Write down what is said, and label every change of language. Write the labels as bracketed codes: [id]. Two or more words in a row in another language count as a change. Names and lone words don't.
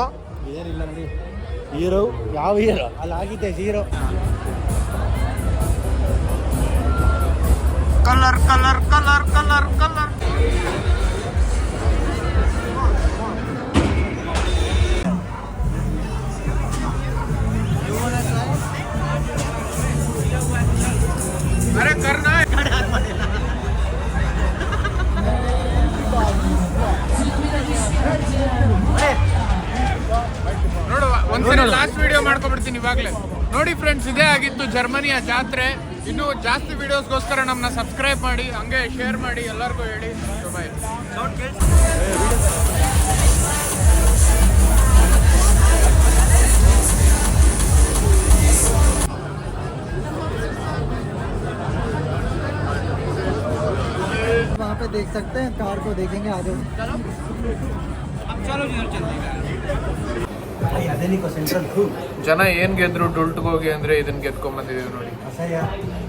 [kn] ಏನಿಲ್ಲ ನೋಡಿ, ಹೀರೋ ಯಾವ ಹೀರೋ ಅಲ್ಲಿ ಆಗಿದ್ದೆ ಹೀರೋ. [en] Colour colour colour colour colour. [hi] अरे करना है. [kn] ನೋಡು ಒಂದ್ಸರಿ ಲಾಸ್ಟ್ ವಿಡಿಯೋ ಮಾಡ್ಕೊಂಡ್ಬಿಡ್ತೀನಿ ಇವಾಗಲೇ. ನೋಡಿ ಫ್ರೆಂಡ್ಸ್, ಇದೇ ಆಗಿತ್ತು ಜರ್ಮನಿಯ ಜಾತ್ರೆ. ಇನ್ನೂ ಜಾಸ್ತಿ ವಿಡಿಯೋಸ್ಗೋಸ್ಕರ ನಮ್ಮನ್ನ ಸಬ್ಸ್ಕ್ರೈಬ್ ಮಾಡಿ, ಹಂಗೆ ಶೇರ್ ಮಾಡಿ, ಎಲ್ಲರಿಗೂ ಹೇಳಿ. ಬಾಯ್. [hi] वहाँ पे देख सकते हैं, कार को देखेंगे. आ जाओ. चलो [kn] ಅದೇನಿಕೋ ಸೆಂಟ್ರಲ್ ಜನ ಏನ್ ಗೆದ್ರು ಡೊಲ್ಟ್ಗೆ ಹೋಗಿ ಅಂದ್ರೆ ಇದನ್ನ ಗೆದ್ಕೊಂಡ್ ಬಂದಿದೀವಿ ನೋಡಿ. ಅಸಹ್ಯ.